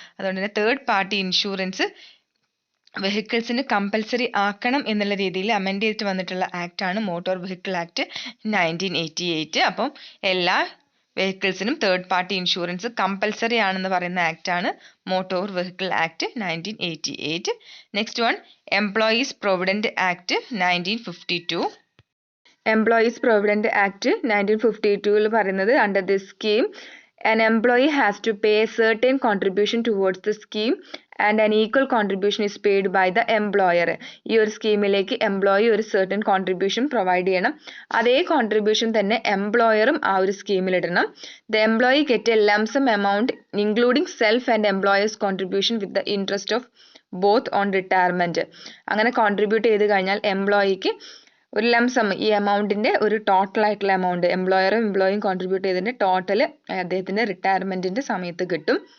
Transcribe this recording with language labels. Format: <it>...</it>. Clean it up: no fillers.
<ml>അതുകൊണ്ട് തന്നെ third party insurance വെഹിക്കിൾസിന് compulsory ആക്കണം എന്നുള്ള രീതിയിൽ അമെൻഡ് ചെയ്തിട്ട് വന്നിട്ടുള്ള ആക്റ്റാണ് മോട്ടോർ വെഹിക്കിൾ ആക്ട് 1988. അപ്പം എല്ലാ വെഹിക്കിൾസിനും തേർഡ് പാർട്ടി ഇൻഷുറൻസ് കമ്പൽസറി ആണെന്ന് പറയുന്ന ആക്റ്റാണ് motor vehicle act 1988.</ml> <en>Next one employees provident act 1952.</en> <ml>Employees provident act 1952 പറയുന്നത് under this scheme</ml> <en>an employee has to pay a certain contribution towards the scheme and an equal contribution is paid by the employer.</en> <ml>ഈ ഒരു സ്കീമിലേക്ക് employee ഒരു</ml> <en>certain contribution</en> <ml>provide ചെയ്യണം. അതേ contribution തന്നെ എംപ്ലോയറും ആ ഒരു സ്കീമിൽ ഇടണം.</ml> <en>The employee get a lump sum amount including self and employer's contribution with the interest of both on retirement.</en> <ml>അങ്ങനെ കോൺട്രിബ്യൂട്ട് ചെയ്ത് കഴിഞ്ഞാൽ എംപ്ലോയിക്ക് ഒരു ലംസം ഈ എമൗണ്ടിൻ്റെ ഒരു ടോട്ടൽ ആയിട്ടുള്ള എമൗണ്ട് എംപ്ലോയറും എംപ്ലോയിയും കോൺട്രിബ്യൂട്ട് ചെയ്തതിൻ്റെ ടോട്ടൽ അദ്ദേഹത്തിൻ്റെ റിട്ടയർമെൻറ്റിൻ്റെ സമയത്ത് കിട്ടും.</ml>